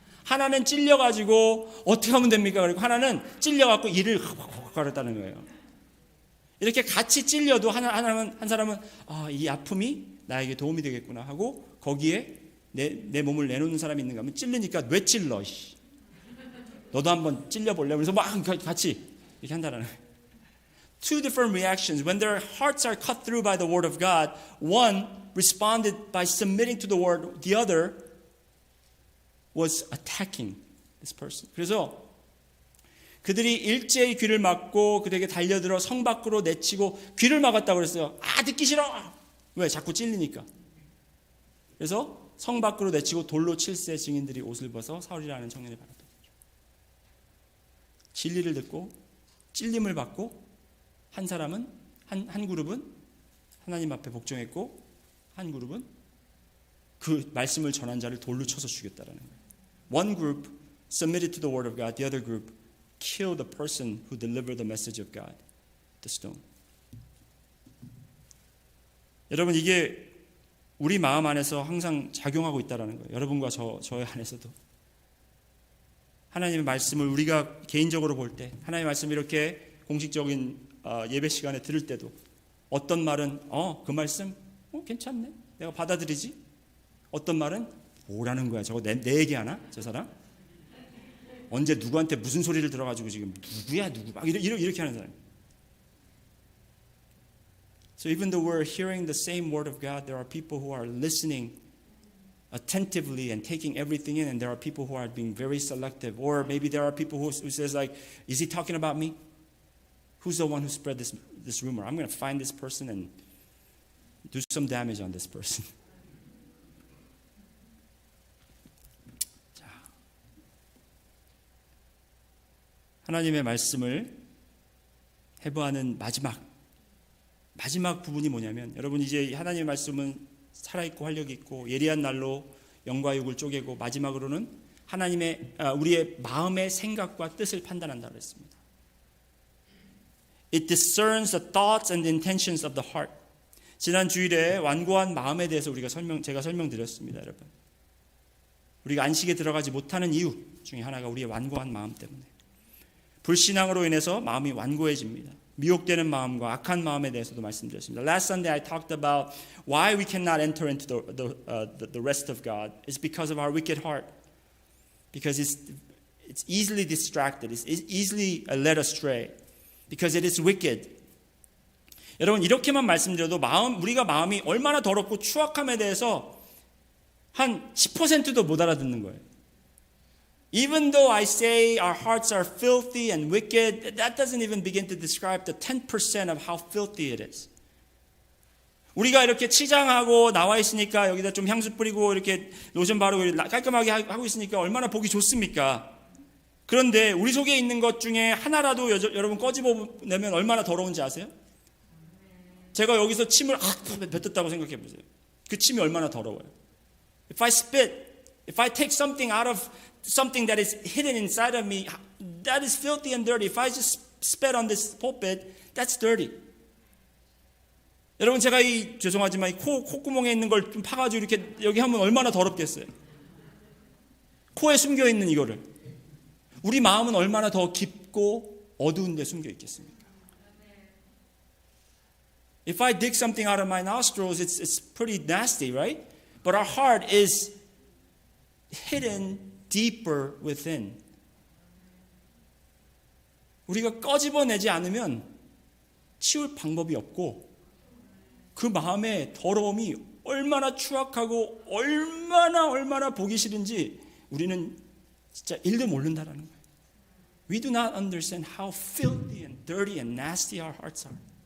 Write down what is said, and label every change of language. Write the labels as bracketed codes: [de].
[ko] 하나는 찔려가지고 어떻게 하면 됩니까? 그리고 하나는 찔려갖고 이를 가렸다는 거예요. 이렇게 같이 찔려도 한 사람은 이 아픔이 나에게 도움이 되겠구나 하고 거기에 내 몸을 내놓는 사람이 있는가 하면 찔르니까 왜 찔러? 너도 한번 찔려볼래? 그래서 막 같이 이렇게 한다는 거예요. [en] Two different reactions. When their hearts are cut through by the word of God, one responded by submitting to the word. The other was attacking this person. [ko] 그래서 그들이 일제히 귀를 막고 그들에게 달려들어 성 밖으로 내치고 귀를 막았다고 그랬어요. 듣기 싫어. 왜? 자꾸 찔리니까. 그래서 성 밖으로 내치고 돌로 칠세 증인들이 옷을 벗어 사울이라는 청년을 바랐다. 진리를 듣고 찔림을 받고 한 사람은 한 그룹은 하나님 앞에 복종했고 한 그룹은 그 말씀을 전한 자를 돌로 쳐서 죽였다라는 거예요. [en] One group submitted to the word of God. The other group killed the person who delivered the message of God, the stone. [ko] 여러분 이게 우리 마음 안에서 항상 작용하고 있다라는 거예요. 여러분과 저의 안에서도. 하나님의 말씀을 우리가 개인적으로 볼 때 하나님의 말씀을 이렇게 공식적인 예배 시간에 들을 때도 어떤 말은 그 말씀 괜찮네. 내가 받아들이지. 어떤 말은 뭐라는 거야. 저거 내 얘기하나? 저 사람? 언제 누구한테 무슨 소리를 들어가지고 지금 누구야 누구 막 이렇게 하는 사람. [en] So even though we're hearing the same word of God, there are people who are listening attentively and taking everything in, and there are people who are being very selective. Or maybe there are people who says like, is he talking about me? Who's the one who spread this rumor? I'm going to find this person and do some damage on this person. [ko] 자, 하나님의 말씀을 해부하는 마지막 부분이 뭐냐면, 여러분 이제 하나님의 말씀은 살아있고 활력이 있고 예리한 날로 영과 육을 쪼개고 마지막으로는 우리의 마음의 생각과 뜻을 판단한다고 했습니다. [en] It discerns the thoughts and the intentions of the heart. [ko] 지난 주일에 완고한 마음에 대해서 제가 설명드렸습니다, 여러분. 우리가 안식에 들어가지 못하는 이유 중에 하나가 우리의 완고한 마음 때문에. 불신앙으로 인해서 마음이 완고해집니다. 미혹되는 마음과 악한 마음에 대해서도 말씀드렸습니다. [en] Last Sunday I talked about why we cannot enter into the rest of God. It's because of our wicked heart. Because it's easily distracted. It's easily led astray. Because it is wicked. [ko] 여러분 이렇게만 말씀드려도 우리가 마음이 얼마나 더럽고 추악함에 대해서 한 10%도 못 알아듣는 거예요. [en] Even though I say our hearts are filthy and wicked, that doesn't even begin to describe the 10% of how filthy it is. [ko] 우리가 이렇게 치장하고 나와 있으니까 여기다 좀 향수 뿌리고 이렇게 로션 바르고 깔끔하게 하고 있으니까 얼마나 보기 좋습니까? 그런데 우리 속에 있는 것 중에 하나라도 여러분 꺼집어내면 얼마나 더러운지 아세요? 제가 여기서 침을 뱉었다고 생각해 보세요. 그 침이 얼마나 더러워요. [en] If I take something out of something that is hidden inside of me, that is filthy and dirty. If I just spat on this pulpit, that's dirty. [ko] 여러분 제가 죄송하지만 이 콧구멍에 있는 걸 좀 파가지고 이렇게 여기 하면 얼마나 더럽겠어요. 코에 숨겨 있는 이거를. 우리 마음은 얼마나 더 깊고 어두운 데 숨겨 있겠습니까? [en] If I dig something out of my nostrils, it's pretty nasty, right? But our heart is hidden deeper within. [ko] 우리가 꺼집어내지 않으면 치울 방법이 없고 그 마음의 더러움이 얼마나 추악하고 얼마나 보기 싫은지 우리는 진짜 일도 모른다라는 거예요. [en] We do not understand how filthy and dirty and nasty our hearts are.